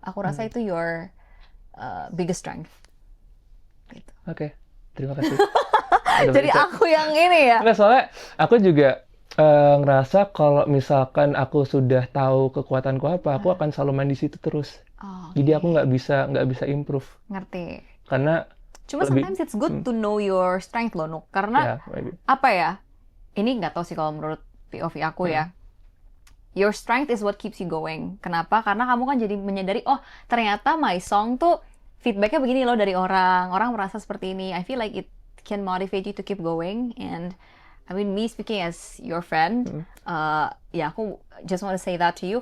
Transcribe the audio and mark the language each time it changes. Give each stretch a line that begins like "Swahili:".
Indonesian: Aku rasa itu
English: your biggest strength.
Indonesian: Gitu. Oke, terima kasih. Jadi aku yang ini ya. Nggak, soalnya aku juga ngerasa kalau misalkan aku sudah tahu kekuatanku apa, aku akan selalu main di situ terus. Jadi aku nggak bisa improve. Ngerti. Karena cuma
English: sometimes it's good to know your strength
Indonesian: loh,
English: Nuk.
Indonesian: Karena apa ya? Ini nggak tahu sih kalau menurut POV aku ya.
English: Your strength is what keeps you going.
Indonesian: Kenapa? Karena kamu kan jadi menyadari, ternyata
English: my song
Indonesian: tuh feedbacknya begini loh dari orang. Orang merasa seperti ini.
English: I feel like it can motivate you to keep going. And I mean, me speaking as your friend,
Indonesian: ya aku
English: just want to say that to you.